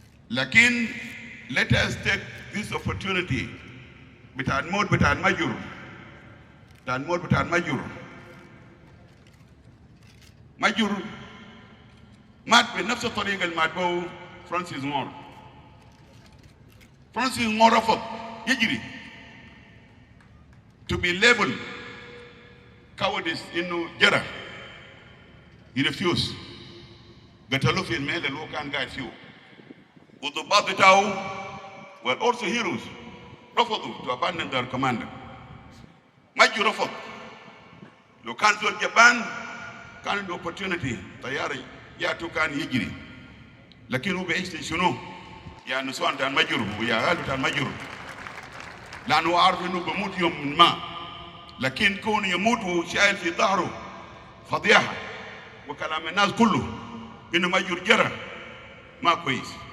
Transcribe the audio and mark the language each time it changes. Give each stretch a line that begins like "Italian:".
Arabic: لكن
English: let us take this opportunity
Arabic: بتاع ماجور ماجور مات بنفس الطريقة اللي مات به فرانسيس مور. فرانسيس مور رفض يجري
English: to be labeled cowardice
Arabic: إنه جرى.
English: He refused.
Arabic: قتلوه في الميل اللي هو كان قاعد فيه. والضباط بتاعه
English: were also heroes.
Arabic: رفضوا
English: to abandon their commander.
Arabic: ماجو رفض. لو كان زول اليابان كان عنده opportunity طيارة ياتو كان يجري. لكن هو بيعيش شنو؟ يا نسوان تاع ماجور ويا غالو تاع ماجور. لأنه عارف إنه بموت يوم ما. لكن كون يموت وشايل في ظهره فضيحة وكلام الناس كله إنه ماجور جرى ما كويس.